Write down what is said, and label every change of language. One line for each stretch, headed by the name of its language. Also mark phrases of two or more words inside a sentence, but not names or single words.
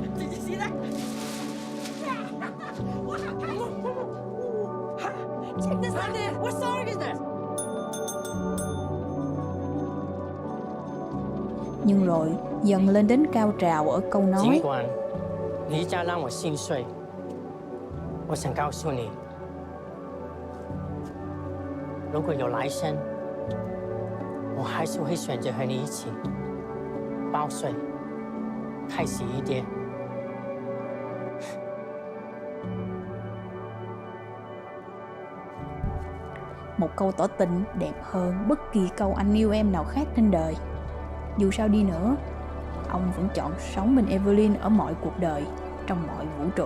Vietnamese: Nhưng rồi dần lên đến cao trào ở câu nói:
Chinese: 尽管离家让我心碎，我想告诉你，如果有来生，我还是会选择和你一起报税，开心一点。
Vietnamese: Một câu tỏ tình đẹp hơn bất kỳ câu anh yêu em nào khác trên đời. Dù sao đi nữa, ông vẫn chọn sống bên Evelyn ở mọi cuộc đời, trong mọi vũ trụ.